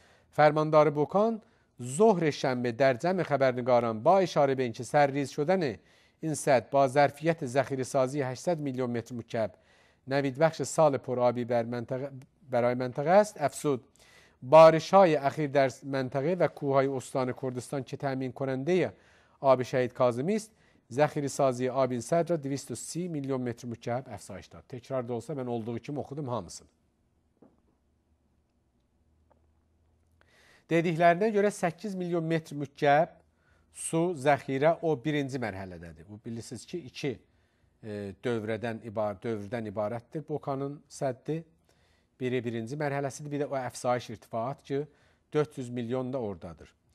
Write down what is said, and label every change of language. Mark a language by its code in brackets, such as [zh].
[fa] فرماندار بوکان ظهر شنبه در جمع خبرنگاران با اشاره به اینکه سرریز شدن این سد با ظرفیت ذخیره سازی 800 میلیون متر مکعب نوید بخش سال پرآبی برای منطقه است، افزود بارش‌های اخیر در منطقه و کوههای استان کردستان که تامین کننده آب شهید کاظمی است، ذخیره سازی آب این سد را [az] 230 milyon metre mükəb [fa] افزایش داد. [az] Tekrar da olsa ben olduğu kimi okudum hamısını. Dediklərinə görə 8 milyon metr mükəb su zəxirə o birinci mərhələdədir. Bu bilirsiniz ki, iki dövrdən ibarətdir. Bokanın səddi biri birinci mərhələsidir, bir də o əfsayiş irtifaat ki, 400 milyon da oradadır.